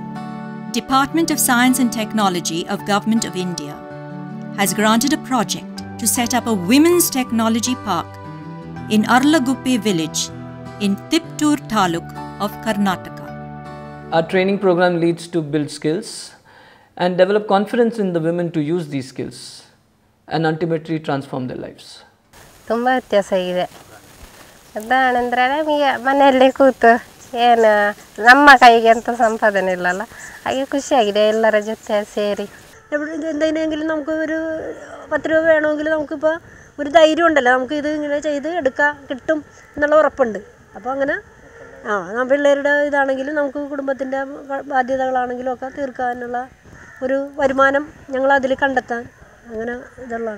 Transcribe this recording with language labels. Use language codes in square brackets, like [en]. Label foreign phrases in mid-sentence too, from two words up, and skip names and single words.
[en] Department of Science and Technology of Government of India has granted a project to set up a women's technology park in Arlaguppe village in Tiptur Taluk of Karnataka. Our training program leads to build skills and develop confidence in the women to use these skills and ultimately transform their lives. [kn] ತುಂಬ ವ್ಯತ್ಯಾಸ ಇದೆ. ಅದಾನಂದ್ರೆ ನಮಗೆ ಮನೆಯಲ್ಲೇ ಕೂತು ಏನು ನಮ್ಮ ಕೈಗೆ ಅಂತ ಸಂಪಾದನೆ ಇಲ್ಲಲ್ಲ, ಹಾಗೆ ಖುಷಿಯಾಗಿದೆ ಎಲ್ಲರ ಜೊತೆ ಸೇರಿ. [ml] എന്തെങ്കിലും നമുക്ക് ഒരു 10 രൂപ വേണമെങ്കിൽ നമുക്കിപ്പോൾ ഒരു ധൈര്യം ഉണ്ടല്ലോ, നമുക്ക് ഇത് ഇങ്ങനെ ചെയ്ത് എടുക്കാം കിട്ടും എന്നുള്ള ഉറപ്പുണ്ട്. അപ്പോൾ അങ്ങനെ പിള്ളേരുടെ ഇതാണെങ്കിലും നമുക്ക് കുടുംബത്തിൻ്റെ ബാധ്യതകളാണെങ്കിലും ഒക്കെ തീർക്കാനുള്ള ഒരു വരുമാനം ഞങ്ങൾ അതിൽ കണ്ടെത്താൻ അങ്ങനെ ഇതുള്ളതാണ്.